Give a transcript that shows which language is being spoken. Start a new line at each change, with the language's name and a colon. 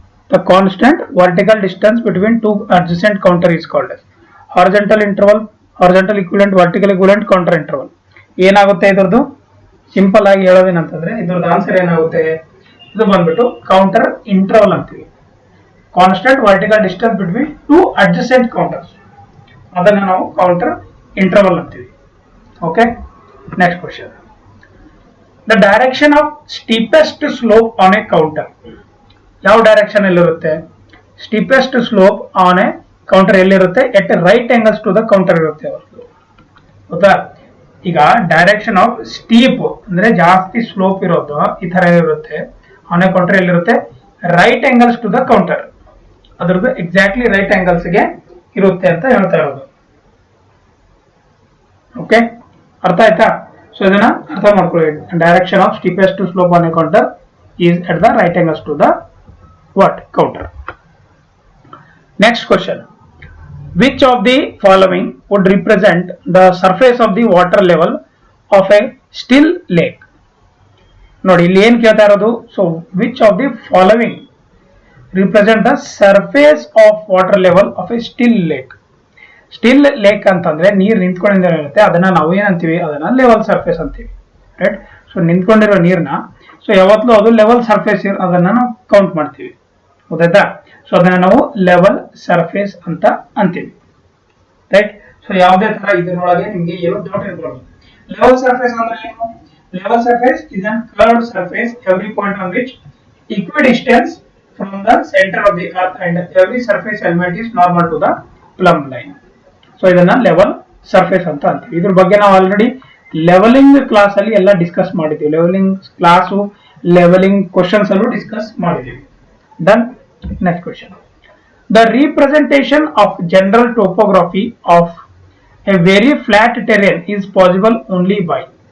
English: The constant vertical distance between two adjacent counter is called as horizontal interval, horizontal equivalent, vertical equivalent, counter interval.
Kannada: ಏನಾಗುತ್ತೆ ಇದ್ರದ್ದು? Simple ಆಗಿ ಹೇಳೋದೇನಂತಂದ್ರೆ ಇದ್ರದ್ದು answer ಏನಾಗುತ್ತೆ? ಇದು ಬಂದ್ಬಿಟ್ಟು ಕೌಂಟರ್ ಇಂಟರ್ವಲ್ ಅಂತೀವಿ.
English: constant vertical distance between two adjacent counters,
Kannada: ಅದನ್ನ ನಾವು
English: counter interval
Kannada: ಅಂತೀವಿ.
English: Okay. Next question. The direction of steepest slope on a counter.
Kannada: ಯಾವ ಡೈರೆಕ್ಷನ್ ಎಲ್ಲಿರುತ್ತೆ?
English: Steepest slope on a counter ಎಲ್ಲಿರುತ್ತೆ? At right angles to the counter
Kannada: ಇರುತ್ತೆ. ಗೊತ್ತಾ? ಈಗ
English: direction of steep
Kannada: ಅಂದ್ರೆ ಜಾಸ್ತಿ ಸ್ಲೋಪ್ ಇರೋದು ಈ ತರ ಇರುತ್ತೆ.
English: on a counter
Kannada: ಎಲ್ಲಿರುತ್ತೆ?
English: Right angles to the counter.
Kannada: ಅದ್ರದ್ದು ಎಕ್ಸಾಕ್ಟ್ಲಿ ರೈಟ್ ಆಂಗಲ್ಸ್ ಗೆ ಇರುತ್ತೆ ಅಂತ ಹೇಳ್ತಾ ಇರೋದು.
English: okay,
Kannada: ಅರ್ಥ ಆಯ್ತಾ? ಸೊ ಇದನ್ನ ಅರ್ಥ ಮಾಡ್ಕೊಳ್ಳಿ.
English: Direction of steepest slope on a counter is at the right angles to the what counter. Next question, which of the following would represent the surface of the water level of a still lake?
Kannada: ನೋಡಿ ಇಲ್ಲಿ ಏನ್ ಕೇಳ್ತಾ ಇರೋದು,
English: So which of the following represent the surface of water level of a still lake.
Kannada: Still lake ಅಂತಂದ್ರೆ ನೀರು ನಿಂತ್ಕೊಂಡಿರುತ್ತೆ, ಅದನ್ನ ನಾವು ಏನಂತೀವಿ, ಅದನ್ನ ಲೆವೆಲ್ ಸರ್ಫೇಸ್ ಅಂತೀವಿ, ರೈಟ್? ಸೊ ನಿಂತ್ಕೊಂಡಿರೋ ನೀರ್ನ ಸೊ ಯಾವತ್ತೂ ಅದು ಲೆವೆಲ್ ಸರ್ಫೇಸ್ ಅದನ್ನ ನಾವು ಕೌಂಟ್ ಮಾಡ್ತೀವಿ, ಗೊತ್ತಾಯ್ತಾ? ಸೊ ಅದನ್ನ ನಾವು ಲೆವೆಲ್ ಸರ್ಫೇಸ್ ಅಂತ ಅಂತೀವಿ, ರೈಟ್? ಸೊ ಯಾವುದೇ ತರ ಇದರೊಳಗೆ ನಿಮ್ಗೆ ಏನು ಡೌಟ್ ಇರಬಾರ್ದು. ಲೆವೆಲ್ ಸರ್ಫೇಸ್ ಅಂದ್ರೆ ಏನು?
English: Level surface is an curved surface every point on which equidistance from the center of the earth and every surface element is normal to the plumb line.
Kannada: So ಇದನ್ನ level surface ಅಂತ ಅಂತೀವಿ. ಇದ್ರ ಬಗ್ಗೆ ನಾವು already levelling class ಅಲ್ಲಿ ಎಲ್ಲ discuss ಮಾಡಿದ್ದೀವಿ. Levelling class, levelling questions ಅಲ್ಲೂ ಡಿಸ್ಕಸ್ ಮಾಡಿದ್ದೀವಿ. Done.
English: Next question, the representation of general topography of a very flat terrain is possible only by.